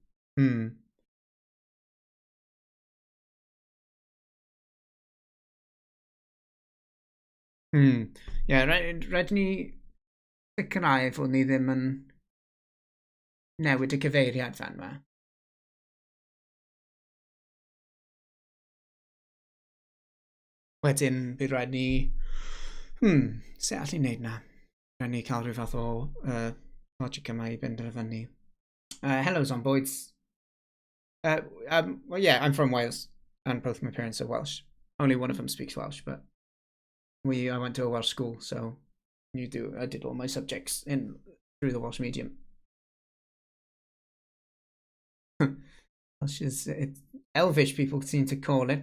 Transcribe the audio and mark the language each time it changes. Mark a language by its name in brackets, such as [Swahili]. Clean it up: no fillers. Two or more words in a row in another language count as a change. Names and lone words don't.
[Welsh] Ie, rhaid ni sicrhau fod ni ddim yn newid y cyfeiriad fan yma. Wedyn, bydd rhaid ni... sut allu ni wneud na? Rhaid ni cael rhyw fath o logic yma i benderfynu. [English] Hello, Zomboids. Well, yeah, I'm from Wales, and both my parents are Welsh. Only one of them speaks Welsh, but I went to a Welsh school, so I did all my subjects through the Welsh medium. Welsh is Elvish, people seem to call it.